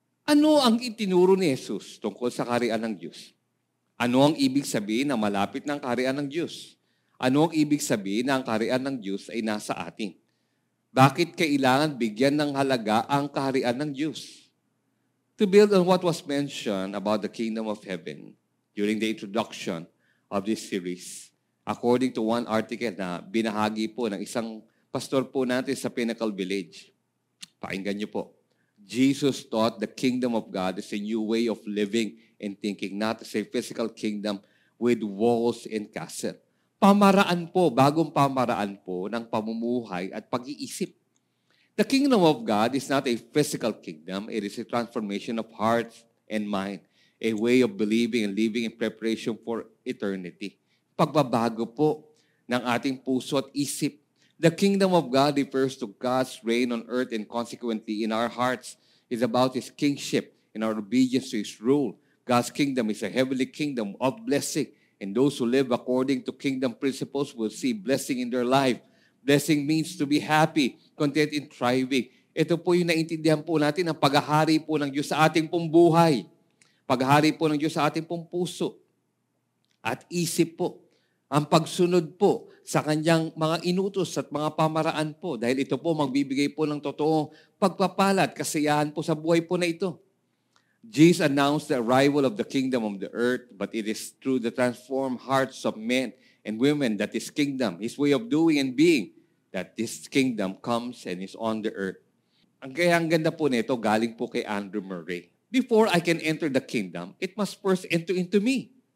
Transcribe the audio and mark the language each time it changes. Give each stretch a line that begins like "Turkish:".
Filipino: Ano ang itinuro ni Jesus tungkol sa kaharian ng Diyos? Ano ang ibig sabihin na malapit ng kaharian ng Diyos? Ano ang ibig sabihin na ang kaharian ng Diyos ay nasa atin? Bakit kailangan bigyan ng halaga ang kaharian ng Diyos?
English: To build on what was mentioned about the kingdom of heaven during the introduction of this series, according to one article
Filipino: na binahagi po ng isang pastor po natin sa Pinnacle Village. Pakinggan niyo po.
English: Jesus taught the kingdom of God is a new way of living and thinking, not as a physical kingdom with walls and castle.
Filipino: Pamaraan po, bagong pamaraan po ng pamumuhay at pag-iisip.
English: The kingdom of God is not a physical kingdom. It is a transformation of heart and mind, a way of believing and living in preparation for eternity.
Filipino: Pagbabago po ng ating puso at isip.
English: The kingdom of God refers to God's reign on earth and consequently in our hearts is about His kingship and our obedience to His rule. God's kingdom is a heavenly kingdom of blessing. And those who live according to kingdom principles will see blessing in their life. Blessing means to be happy, content in thriving.
Filipino: Ito po yung naintindihan po natin ang paghahari po ng Diyos sa ating pong buhay. Paghahari po ng Diyos sa ating pong puso. At isip po. Ang pagsunod po sa kanyang mga inutos at mga pamaraan po. Dahil ito po magbibigay po ng totoong pagpapala at kasiyahan po sa buhay po na ito.
English: Jesus announced the arrival of the kingdom of the earth, but it is through the transformed hearts of men and women that His kingdom, His way of doing and being, that this kingdom comes and is on the earth.
Filipino: Ang ganda po nito, galing po kay Andrew Murray.
English: Before I can enter the kingdom, it must first enter into me.